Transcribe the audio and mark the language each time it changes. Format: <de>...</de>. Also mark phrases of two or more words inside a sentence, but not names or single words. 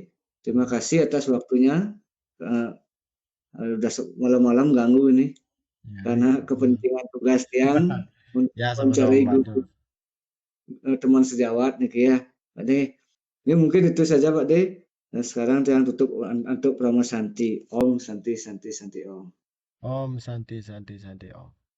<id>Terima kasih atas waktunya. Eh, udah malam-malam ganggu ini Ya, karena kepentingan tugas yang untuk ya sama-sama mencari membantu. guru teman sejawat nih ya, Pak De. Ini mungkin itu saja, Pak De. Nah, sekarang yang tutup untuk Promo Santi.</id> <sa>Om Santi Santi Santi Om. Om Santi Santi Santi Om.</sa>